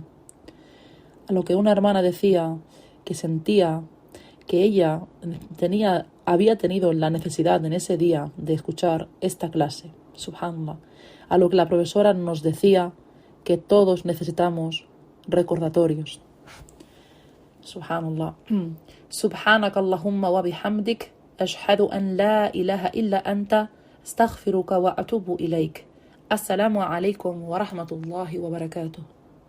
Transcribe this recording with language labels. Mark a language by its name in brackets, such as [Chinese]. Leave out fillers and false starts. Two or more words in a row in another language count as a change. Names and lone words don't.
[Spanish] A lo que una hermana decía que sentía que ella había tenido la necesidad en ese día de escuchar esta clase, subhanallah. A lo que la profesora nos decía que todos necesitamos recordatorios. Subhanallah. [Arabic] سبحانك اللهم وبحمدك أشهد أن لا إله إلا أنت أستغفرك وأتوب إليك. السلام عليكم ورحمة الله وبركاته.